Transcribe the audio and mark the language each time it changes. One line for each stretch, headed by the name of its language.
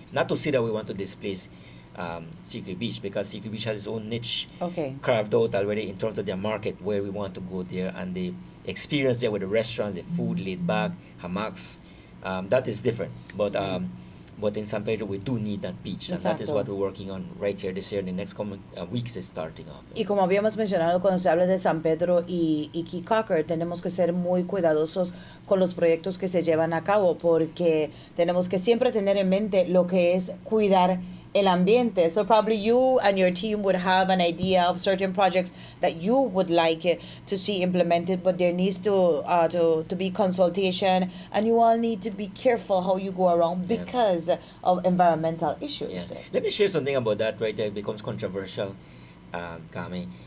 English: Not to say that we want to displace Secret Beach, because Secret Beach has its own niche carved out already in terms of their market where we want to go there, and the experience there with the restaurants, the food laid back, hammocks, that is different. But But in San Pedro, we do need that beach, and that is
Spanish: Exacto.
English: what we're working on right here this year. In the next coming weeks, is starting off.
Spanish: Y como habíamos mencionado, cuando se habla de San Pedro y Key Cocker, tenemos que ser muy cuidadosos con los proyectos que se llevan a cabo, porque tenemos que siempre tener en mente lo que es cuidar el ambiente.
English: So probably you and your team would have an idea of certain projects that you would like to see implemented, but there needs to be consultation, and you all need to be careful how you go around because of environmental issues. Yeah. Let me share something about that right there. It becomes controversial, Kami.